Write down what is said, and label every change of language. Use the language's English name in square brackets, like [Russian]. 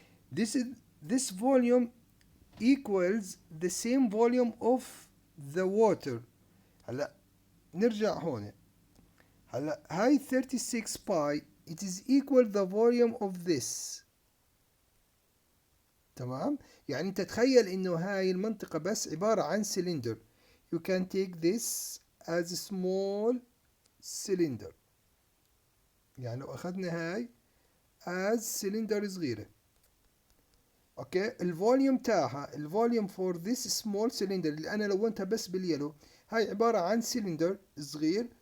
[English] This volume equals the same volume of the water. [Arabic] هلا نرجع هون. هلا هاي [English] 36 pi it is equal the volume of this. [Arabic] تمام. يعني انت تخيل انه هاي المنطقة بس عبارة عن cylinder. [English] You can take this as a small cylinder. [Arabic] يعني لو أخذنا هاي as cylinder صغيرة. اوكي. الفوليوم تاعها، الفوليوم [English] for this small cylinder [Arabic] اللي أنا لونتها بس باليلو، هاي عبارة عن cylinder صغير.